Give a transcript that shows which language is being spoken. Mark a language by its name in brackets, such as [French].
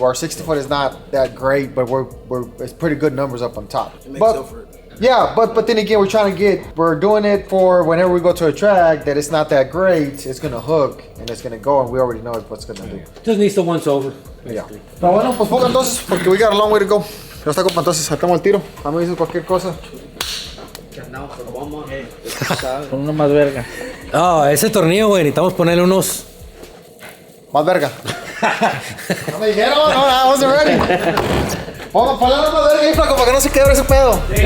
[English] Our 60 foot is not that great, but we're it's pretty good numbers up on top. Yeah, but then again, we're doing it for whenever we go to a track that it's not that great, it's gonna hook and it's gonna go, and we already know what's gonna do. Just needs the once over. Yeah. Pero bueno, pues ponga entonces, porque we got a long way to go. [Spanish] Ya está, compa, entonces saltamos el tiro. A mí me dices cualquier cosa. Con uno más verga. Ah, ese tornillo, güey, necesitamos ponerle unos. Más verga. No me dijeron, no, I wasn't ready. Ponga palabras más verga ahí, Flaco, para que no se quiebre ese pedo.